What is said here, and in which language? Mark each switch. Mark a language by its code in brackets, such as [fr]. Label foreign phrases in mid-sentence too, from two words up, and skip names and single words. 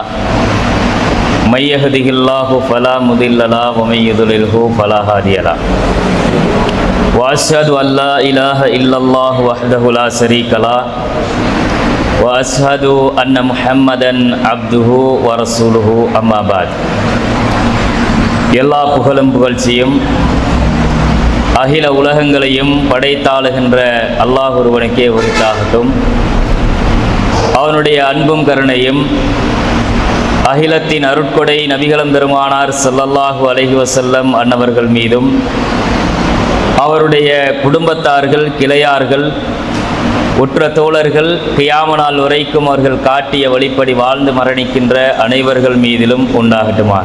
[ar] من يهده الله فلا مضل له ومن يضلله فلا هادي له واشهد ان لا اله الا الله وحده لا شريك له واشهد ان محمدا عبده ورسوله اما بعد. [ta] எல்லா புகழும் புகழ்ச்சியும் அகில உலகங்களையும் படைத்தாளுகின்ற அல்லாஹ் ஒருவனுக்கே உரித்தாகட்டும். அவனுடைய அன்பும் கருணையும் அகிலத்தின் அருட்கொடை நபிகளம் பெருமானார் [ar] صلى الله عليه وسلم [ta] அன்னவர்கள் மீதும் அவருடைய குடும்பத்தார்கள், கிளையார்கள், உற்ற தோழர்கள், கியாம நாள் வரைக்கும் அவர்கள் காட்டிய வழிப்படி வாழ்ந்து மரணிக்கின்ற அனைவர்கள் மீதிலும் உண்டாகட்டுமாக.